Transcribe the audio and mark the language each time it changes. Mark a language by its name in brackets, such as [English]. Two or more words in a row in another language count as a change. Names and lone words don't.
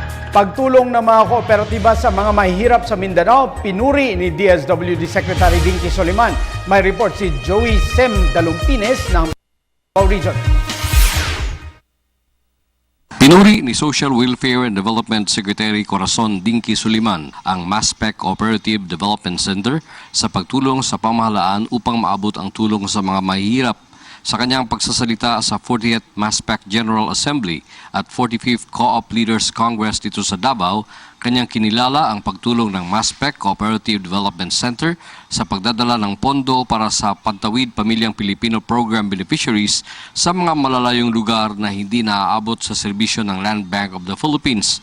[Filipino] pagtulong ng mga kooperatiba sa mga mahihirap sa Mindanao, pinuri ni DSWD Secretary Dinky Soliman. May report si Joey Sem Dalumpines ng Davao Region. Pinuri ni Social Welfare and Development Secretary Corazon Dinky Soliman ang MASPEC Cooperative Development Center sa pagtulong sa pamahalaan upang maabot ang tulong sa mga mahihirap. Sa kanyang pagsasalita sa 40th MASPEC General Assembly at 45th Co-op Leaders Congress dito sa Davao, kanyang kinilala ang pagtulong ng MASPEC Cooperative Development Center sa pagdadala ng pondo para sa Pantawid Pamilyang Pilipino Program beneficiaries sa mga malalayong lugar na hindi naaabot sa serbisyo ng Land Bank of the Philippines.